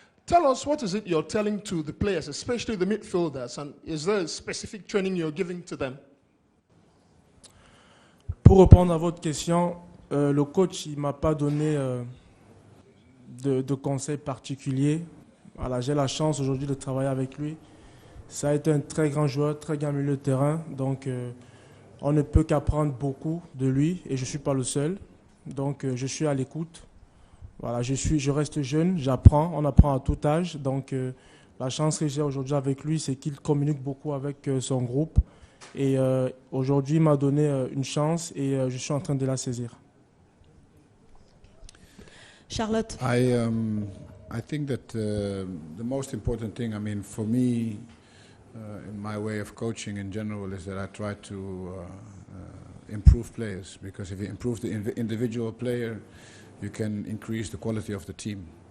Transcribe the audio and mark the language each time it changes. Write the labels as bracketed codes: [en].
[en] Tell us, what is it you're telling to the players, especially the midfielders, and is there a specific training you're giving to them? [fr] Pour répondre à votre question, le coach ne m'a pas donné de conseils particuliers. Voilà, j'ai la chance aujourd'hui de travailler avec lui. Ça a été un très grand joueur, très grand milieu de terrain. Donc, on ne peut qu'apprendre beaucoup de lui et je ne suis pas le seul. Donc, je suis à l'écoute. Voilà, je reste jeune, j'apprends, on apprend à tout âge. Donc, la chance que j'ai aujourd'hui avec lui, c'est qu'il communique beaucoup avec son groupe. Et aujourd'hui, il m'a donné une chance et je suis en train de la saisir. Charlotte. [en] I think that the most important thing, I mean, for me, in my way of coaching in general, is that I try to improve players, because if you improve the individual player, you can increase the quality of the team.